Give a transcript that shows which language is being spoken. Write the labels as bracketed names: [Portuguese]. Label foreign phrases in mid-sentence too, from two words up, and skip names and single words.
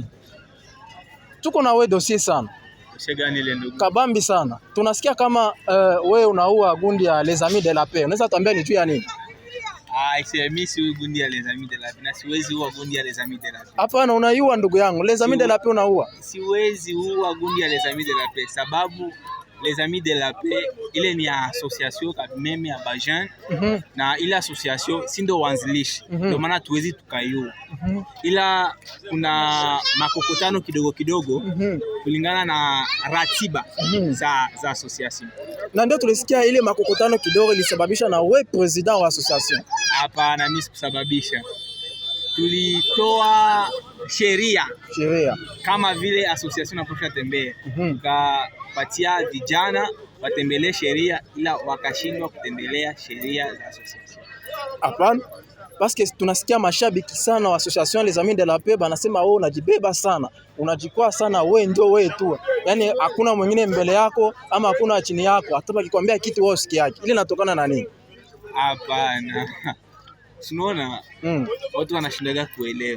[Swahili] Tuko na wewe dossier sana. Dossier gani ile ndugu? Kabambi sana. Tunasikia kama wewe unaua gundi ya Les Amis de la Paix. Unaweza tuambia ni juu ya nini? Mimi si gundi ya Les Amis de la Paix. Na siwezi ua gundi ya Les Amis de la Paix. Hapana, unaiua ndugu yangu. Les Amis de la Paix unaua. Siwezi ua gundi ya Les Amis de la Paix sababu Les Amis de la Paix ile ni association meme ya bajan na ile association si ndo wanzilishi ndio maana tuwezi tukaiua ila kuna makokotano kidogo kidogo kulingana na ratiba za association. Na ndio tulisikia ile makokotano kidogo ilisababisha na wewe president wa association. Hapana, mimi sikusababisha. Tulitoa sheria kama vile association inapaswa tembea. Tukapatia vijana watembelee sheria ila wakashindwa kutembelea sheria za association. Hapana. [French] Parce que [Swahili] tunasikia mashabiki sana wa association Les Amis de la Paix banasema wewe unajibeba sana, unajikwaa sana, wewe ndio wewe tu. Yaani hakuna mwingine mbele yako ama hakuna chini yako. Hata akikwambia kitu wewe usikiaje. Ile inatokana na nini? Hapana. Tunaona watu wanashindaga kuelewa.